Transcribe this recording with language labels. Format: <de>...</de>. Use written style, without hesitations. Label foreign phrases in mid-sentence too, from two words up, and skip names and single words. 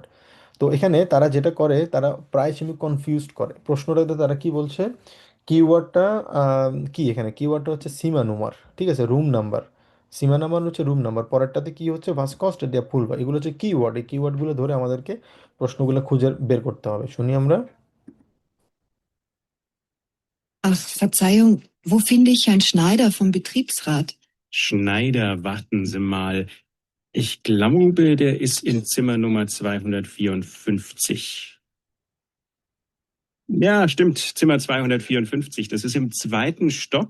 <bn>তো এখানে তারা যেটা করে, তারা প্রায় সময় কনফিউজড করে প্রশ্নটাতে। তারা কি বলছে? কিওয়ার্ডটা কি এখানে? কিওয়ার্ডটা হচ্ছে সীমানুমার, ঠিক আছে?</bn> <en>room number.</en> <bn>সীমা নাম্বার হচ্ছে</bn> <en>room number,</en> <bn>পরেরটাতে কি হচ্ছে? ভাস্কস্ট দিয়া ফুলবা। এগুলো হচ্ছে কিওয়ার্ড। এই কিওয়ার্ডগুলো ধরে আমাদেরকে প্রশ্নগুলো খুঁজে বের করতে হবে। শুনি আমরা।</bn> <de>Ach, Verzeihung, wo finde ich Herrn Schneider vom Betriebsrat? Schneider, warten Sie mal. Ich glaube, der ist in Zimmer Nummer 254. Ja, stimmt, Zimmer 254. Das ist im 2. Stock.</de>